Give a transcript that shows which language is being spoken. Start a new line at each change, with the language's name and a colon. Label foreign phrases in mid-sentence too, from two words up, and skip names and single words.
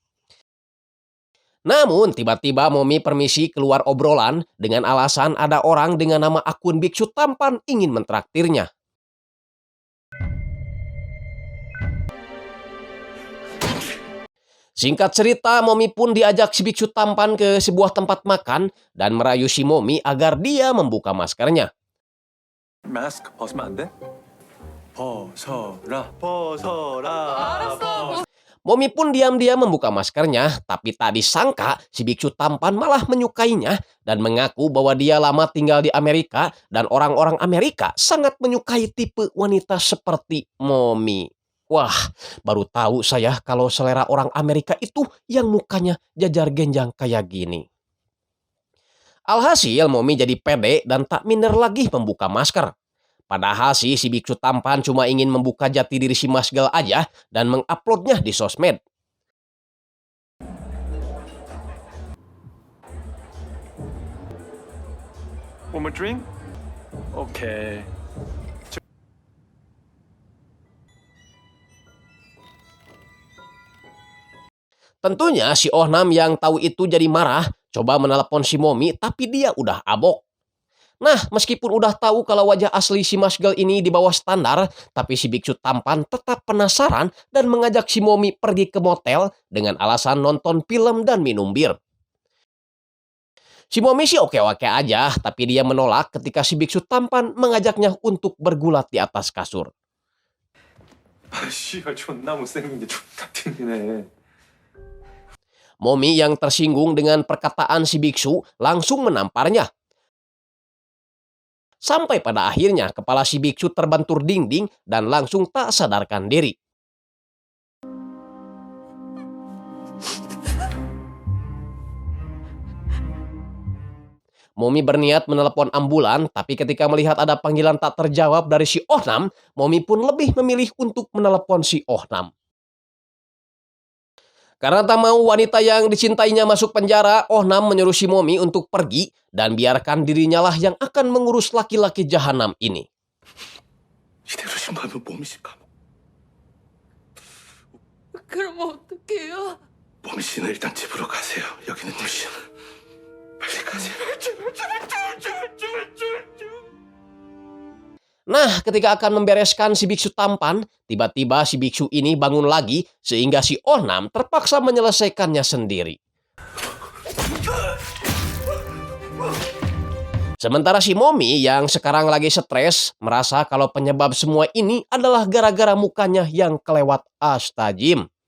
Indonesian: Namun tiba-tiba Momi permisi keluar obrolan dengan alasan ada orang dengan nama akun biksu tampan ingin mentraktirnya. Singkat cerita, Momi pun diajak si biksu tampan ke sebuah tempat makan dan merayu si Momi agar dia membuka maskernya.
Korean: 마스크 벗으면 안 돼? 벗어라.
Indonesian: Momi pun diam-diam membuka maskernya, tapi tak disangka si biksu tampan malah menyukainya dan mengaku bahwa dia lama tinggal di Amerika dan orang-orang Amerika sangat menyukai tipe wanita seperti Momi. Wah, baru tahu saya kalau selera orang Amerika itu yang mukanya jajar genjang kayak gini. Alhasil Momi jadi pede dan tak minder lagi membuka masker. Padahal si biksu tampan cuma ingin membuka jati diri si Masgal aja dan menguploadnya di sosmed.
English: One more drink? Okay.
Indonesian: Tentunya si Ohnam yang tahu itu jadi marah, coba menelepon si Momi tapi dia udah abok. Nah, meskipun udah tahu kalau wajah asli si Masgal ini di bawah standar, tapi si biksu tampan tetap penasaran dan mengajak si Momi pergi ke motel dengan alasan nonton film dan minum bir. Si Momi sih oke-oke aja, tapi dia menolak ketika si biksu tampan mengajaknya untuk bergulat di atas kasur.
Korean: 씨발 존나 못생긴 게 존나 튕기네.
Indonesian: Momi yang tersinggung dengan perkataan si biksu langsung menamparnya. Sampai pada akhirnya kepala si biksu terbentur dinding dan langsung tak sadarkan diri. Momi berniat menelepon ambulan, tapi ketika melihat ada panggilan tak terjawab dari si Ohnam, Momi pun lebih memilih untuk menelepon si Ohnam. Karena tak mau wanita yang dicintainya masuk penjara, Ohnam menyuruh si Momi untuk pergi dan biarkan dirinya lah yang akan mengurus laki-laki jahanam ini.
Korean: 이대로 신고하면 모미 씨 감옥. 그럼 어떡해요? 모미 씨는 일단 집으로 가세요. 여기는 뉴시야. 빨리 가세요.
Indonesian: Nah, ketika akan membereskan si biksu tampan, tiba-tiba si biksu ini bangun lagi sehingga si Ohnam terpaksa menyelesaikannya sendiri. Sementara si Momi yang sekarang lagi stres merasa kalau penyebab semua ini adalah gara-gara mukanya yang kelewat astajim.